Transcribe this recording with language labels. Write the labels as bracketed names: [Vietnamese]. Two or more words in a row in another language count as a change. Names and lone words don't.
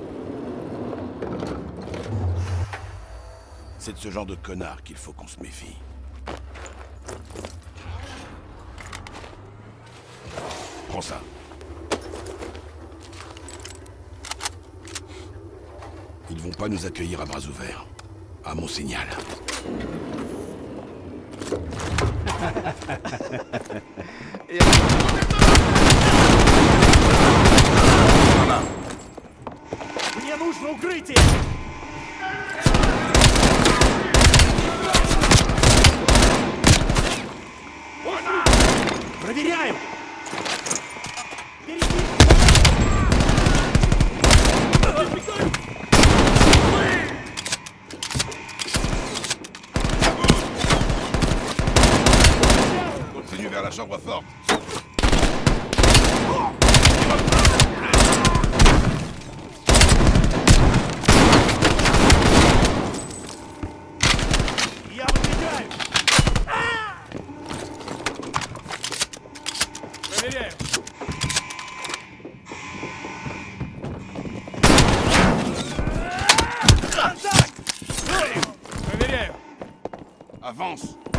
[French] C'est de ce genre de connard qu'il faut qu'on se méfie. Prends ça. Ils vont pas nous accueillir à bras ouverts. À mon signal. [Russian] Мне нужно укрытие! Проверяем! [French] Continue vers la chambre forte. [Russian] Я выдвигаю! Проверяем. Проверяем. [French] Avance.